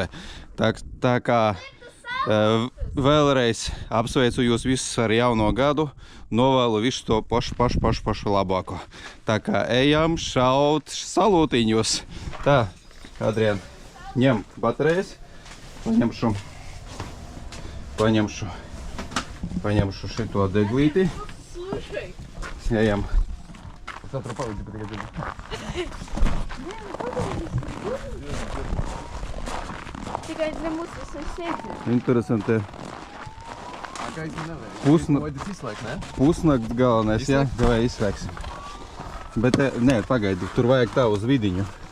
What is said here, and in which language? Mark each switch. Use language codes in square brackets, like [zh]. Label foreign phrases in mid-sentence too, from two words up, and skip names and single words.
[lv] Tā kā vēlreiz apsveicu jūs visus ar jauno gadu, novēlu visu to pašu labāko. Tā kā ejam šaut salūtiņus. Tā, Adrian, ņem baterējas, paņemšu šito deglīti. Ejam. [ru] Завтра паузи подготовим. [lv] Tikai ne mūsu sēdi. Interesanti. Pusnakts galvenais, jā? Vai izslēgsim. Bet, nē, pagaidi, tur vajag tā uz vidiņu.